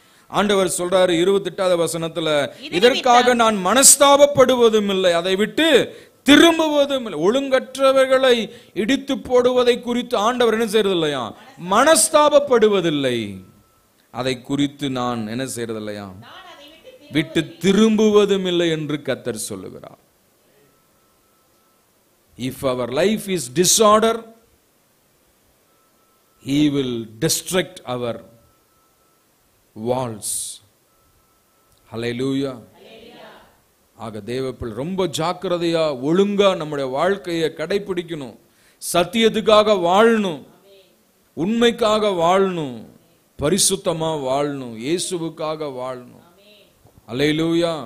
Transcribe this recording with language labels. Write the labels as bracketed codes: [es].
[ta] ஆண்டவர் சொல்றாரு 28வது வசனத்துல, இதற்காக நான் மனஸ்தாபப்படுவதும் இல்லை, அதை விட்டு திரும்புவதும் இல்லை. ஒழுங்கற்றவர்களை இடித்து போடுவதை குறித்து ஆண்டவர் என்ன செய்யறது இல்லையா? மனஸ்தாபப்படுவதில்லை. அதை குறித்து நான் என்ன செய்யறது இல்லையா? விட்டு திரும்புவதும் இல்லை என்று கர்த்தர் சொல்லுகிறார். [en] If our life is disorder, He will destruct our walls. Hallelujah. [ta] ஆக தேவப்பிள்ளை ரொம்ப ஜாக்கிரதையா ஒழுங்கா நம்முடைய வாழ்க்கையை கடைபிடிக்கணும். சத்தியத்துக்காக வாழணும், உண்மைக்காக வாழணும், பரிசுத்தமா வாழணும், இயேசுவுக்காக வாழணும். அல்லேலூயா.